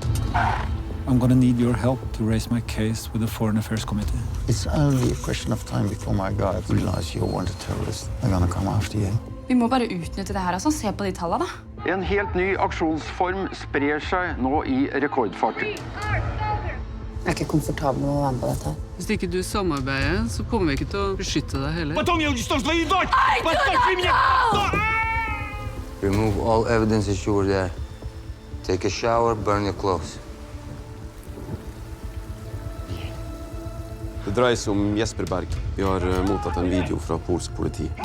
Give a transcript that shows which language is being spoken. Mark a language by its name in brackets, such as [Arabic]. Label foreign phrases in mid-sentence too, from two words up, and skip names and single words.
[English] I'm gonna need your help to raise my case with the Foreign Affairs Committee. It's only a question of time before my guys realize you're wanted terrorist. They're gonna come after you. [Norwegian] Vi må bare utnytte det her, altså. Se på de tallene, da. En helt ny aksjonsform sprer seg nå i rekordfart. Jeg er ikke komfortabel med å være med på dette. Hvis ikke du samarbeider, så kommer vi ikke til å beskytte deg heller. [English] Remove all evidence that you were there. Take a shower, burn your clothes. [Norwegian] Det dreier seg om Jesper Berg. Vi har mottatt en video fra polsk politi.